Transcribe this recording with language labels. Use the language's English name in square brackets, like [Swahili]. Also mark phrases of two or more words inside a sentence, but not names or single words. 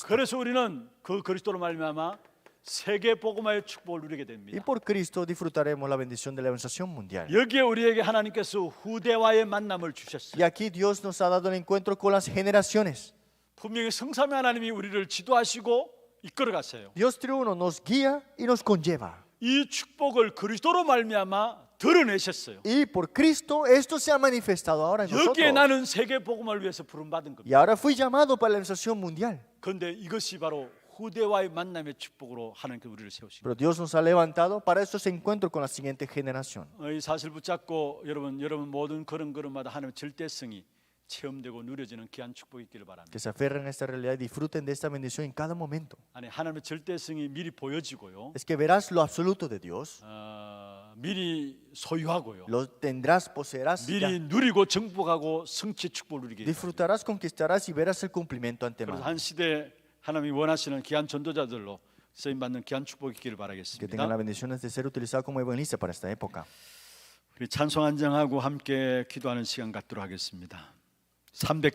[Korean] 그래서 우리는 그 그리스도로 말미암아 세계 복음화의 축복을 누리게 [Spanish] Y [Korean] 됩니다. [Spanish] por Cristo disfrutaremos la bendición de la evangelización mundial. [Korean] 여기에 우리에게 하나님께서 후대와의 만남을 주셨어요. [Spanish] Y aquí Dios nos ha dado el encuentro con las generaciones. [Korean] 분명히 성삼위 하나님이 우리를 지도하시고 이끌어 갔어요. [Spanish] Dios triuno nos guía y nos conlleva. [Korean] 이 축복을 그리스도로 말미암아 드러내셨어요. [Spanish] Y por Cristo esto se ha manifestado ahora en [Korean] 여기에 [Spanish] nosotros. [Korean] 나는 세계 복음을 위해서 부름받은 겁니다. [Spanish] Y ahora fui llamado para la evangelización mundial. [Korean] 그런데 이것이 바로 후대와의 만남의 축복으로 하나님께서 우리를 세우신 [Spanish] Pero Dios nos ha levantado para estos encuentros con la siguiente generación. [Korean] 이 사실 붙잡고 여러분 모든 걸음걸음마다 하나님의 절대성이 체험되고 누려지는 귀한 축복이 있기를 바랍니다. [Spanish] Que se aferren a esta realidad y disfruten de esta bendición en cada momento. [Korean] 아니 하나님의 절대성이 미리 보여지고요. [Spanish] Es que verás lo absoluto de Dios, [Korean] 미리 소유하고요. [Spanish] lo tendrás, poseerás, ya. [Korean] 미리 누리고 정복하고 성취 축복을 누리게 됩니다. [Spanish] Disfrutarás, conquistarás y verás el cumplimiento [Korean] 그래서 [Spanish] antemano. [Korean] 한 시대 하나님이 원하시는 귀한 전도자들로 쓰임 받는 귀한 축복이 있기를 [Spanish] Que tengan [Korean] 바라겠습니다. [Spanish] las bendiciones de ser utilizados como evangelistas para esta época. [Korean] 우리 찬송 안정하고 함께 기도하는 시간 갖도록 하겠습니다. 300